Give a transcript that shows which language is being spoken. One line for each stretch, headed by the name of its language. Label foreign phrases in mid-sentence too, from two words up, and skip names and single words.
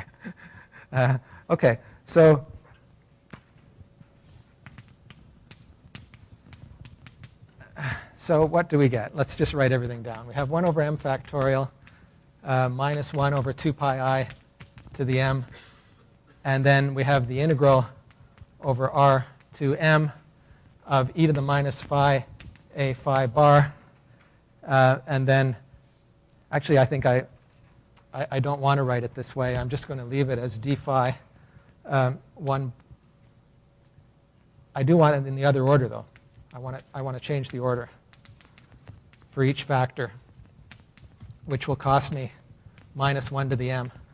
English: Okay, so what do we get? Let's just write everything down. We have 1 over m factorial minus 1 over 2 pi I to the m. And then we have the integral over r to m of e to the minus phi a phi bar. And then, actually, I think I don't want to write it this way. I'm just going to leave it as d phi 1. I do want it in the other order, though. I want to change the order for each factor, which will cost me minus 1 to the m.